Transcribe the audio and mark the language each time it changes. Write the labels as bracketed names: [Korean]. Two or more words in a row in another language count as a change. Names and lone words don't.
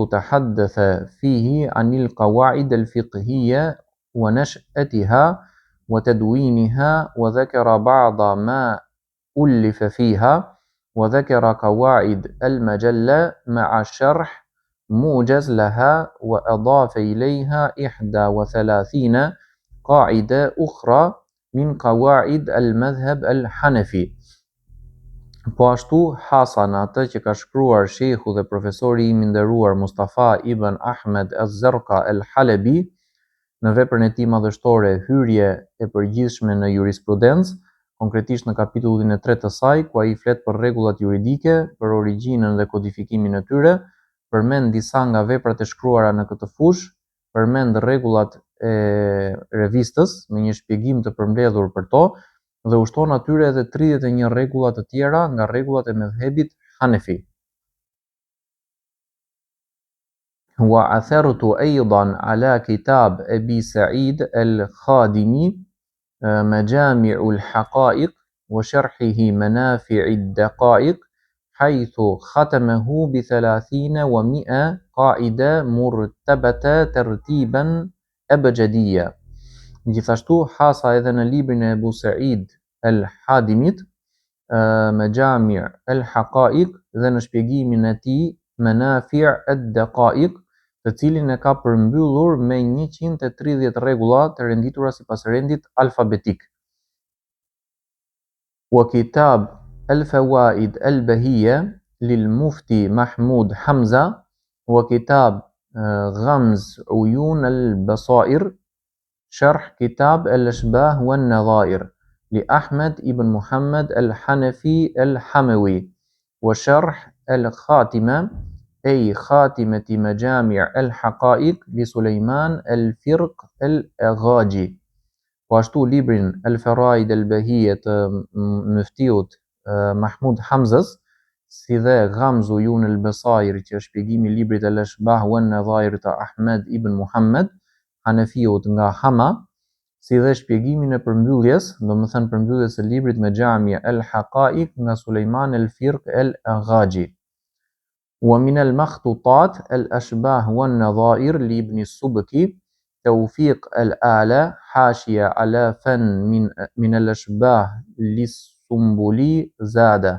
[Arabic] تحدث فيه عن القواعد الفقهية ونشأتها وتدوينها، وذكر بعض ما ألف فيها، وذكر قواعد المجلة مع شرح موجز لها، وأضاف إليها 31 قاعدة أخرى من قواعد المذهب الحنفي. [Albanian] Po ashtu hasa në atë që ka shkruar shehu dhe profesori I nderuar Mustafa ibn Ahmed Az-Zarqa El-Halabi në veprën e tij madhështore Hyrje e përgjithshme në jurisprudencë, konkretisht në kapitullin e 3 të saj, ku ai flet për rregullat juridike, për origjinën dhe kodifikimin e tyre, përmend disa nga veprat e shkruara në këtë fushë, përmend rregullat e revistës me një shpjegim të përmbledhur për to, dhe ushton atyre edhe 31 rregulla të tjera nga rregullat e medhhebit Hanefi. [Arabic] وعثرت أيضا على كتاب أبي سعيد الخادمي مجامع الحقائق وشرحه منافع الدقائق، حيث ختمه ب30 و100 قاعدة مرتبة ترتيبا أبجديا. [Albanian] Gjithashtu hasa edhe në librin e Abu Said el-Hadimit, Majami' el-Haqaiq, dhe në shpjegimin e tij Manafi' ad-Daqaiq, të cilin e ka përmbyllur me 130 rregulla të renditura sipas rendit alfabetik. [Arabic] وكتاب الفوائد البهية للمفتي محمود حمزة، وكتاب غمز عيون البصائر شرح كتاب الأشباه والنظائر لأحمد بن محمد الحنفي الحموي، وشرح الخاتمة أي خاتمة مجامع الحقائق لسليمان الفرق الأغاجي. [Albanian] واشتو librin الفرائد البهية të mëftiut Mahmud Hamzës, si dhe Ghamzu Yun al-Basair, që është shpjegimi i librit al-Ashbah wa an-Nadhair të Ahmed ibn Muhammad Hanefiut nga Hama, si dhe shpjegimin e përmbylljes, domethënë përmbylljes së librit me Gjami al-Haqaiq nga Sulejman al-Firq al-Aghaji. [Arabic] ومن المخطوطات الأشباه والنظائر لابن السبكي توفيق الآلة حاشية على فن من الأشباه للسنبلي زادة.